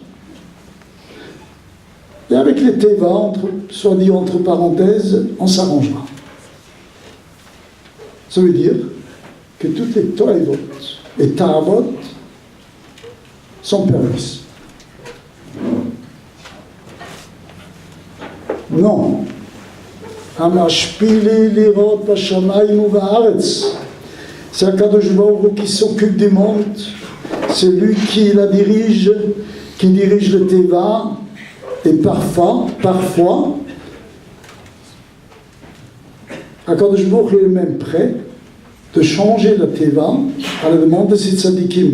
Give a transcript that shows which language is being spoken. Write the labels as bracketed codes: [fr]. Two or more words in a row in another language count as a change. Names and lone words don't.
[fr] Et avec les Teva, soit dit entre parenthèses, on s'arrangera. Ça veut dire que toutes les Toevot et Ta'avot sont permises. Non. [he] המשפילי לראות בשמים ובארץ. [fr] C'est [he] הקדוש ברוך הוא [fr] qui s'occupe du monde. C'est lui qui la dirige, qui dirige le Teva. Et parfois, [he] הקדוש ברוך הוא [fr] est même prêt de changer la Teva à la demande de ses tzadikim.